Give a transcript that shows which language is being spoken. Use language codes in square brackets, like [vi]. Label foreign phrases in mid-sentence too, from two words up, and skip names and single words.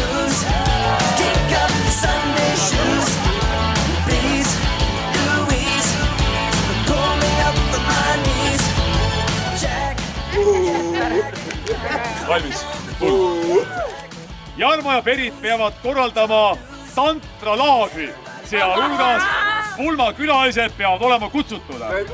[en] shoes. Kick up the Sunday shoes. Please, Louise, pull me up from my knees. Jack. [et] Valmis. Jarmo ja Berit peavad korraldama tantralaagri. Sealhulgas pulma külalised peavad olema kutsutud.